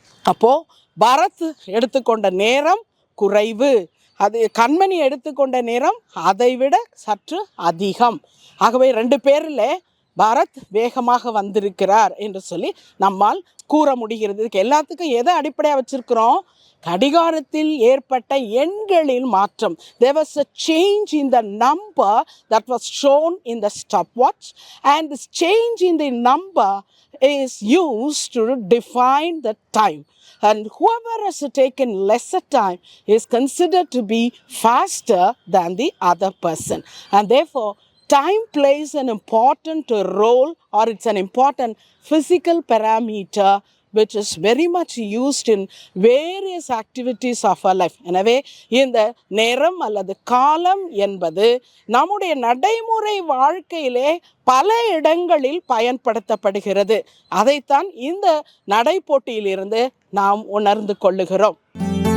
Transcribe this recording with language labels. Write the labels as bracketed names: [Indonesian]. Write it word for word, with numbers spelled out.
[Tamil] அப்போ பரத் எடுத்துக்கொண்ட நேரம் குறைவு, அது கண்மணி எடுத்துக்கொண்ட நேரம் அதைவிட சற்று அதிகம். ஆகவே ரெண்டு பேரில் பரத் வேகமாக வந்திருக்கிறார் என்று சொல்லி நம்மால் கூற முடிகிறது. இதுக்கு எல்லாத்துக்கும் எதை அடிப்படையாக வச்சிருக்கிறோம்? கடிகாரத்தில் ஏற்பட்ட எண்களின் மாற்றம். [English] there was a change in the number that was shown in the stopwatch and this change in the number is used to define the time and whoever has taken lesser time is considered to be faster than the other person and therefore time plays an important role or it's an important physical parameter which is very much used in various activities of our life. [Tamil] எனவே இந்த நேரம் அல்லது காலம் என்பது நம்முடைய நடைமுறை வாழ்க்கையிலே பல இடங்களில் பயன்படுத்தப்படுகிறது. அதைத்தான் இந்த நடைப்போட்டியிலிருந்து நாம் உணர்ந்து கொள்ளுகிறோம்.